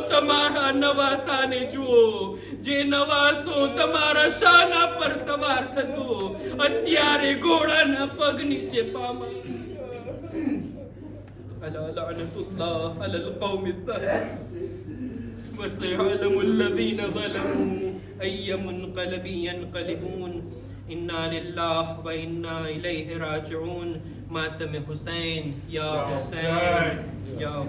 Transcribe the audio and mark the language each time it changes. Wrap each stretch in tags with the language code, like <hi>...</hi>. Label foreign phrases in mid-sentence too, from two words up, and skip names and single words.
<gu>તમારા નવાસાને જુઓ, જે નવાસો તમારા શાના પર સવાર થતો અત્યારે ઘોડાના પગ નીચે પામા.</gu> <ar>ألا لعنة الله على القوم الظالمين وسيعلم الذين ظلموا أي منقلب ينقلبون. إنا لله وإنا إليه راجعون.</ar> <ur>ماتم حسین یا حسین یا</ur>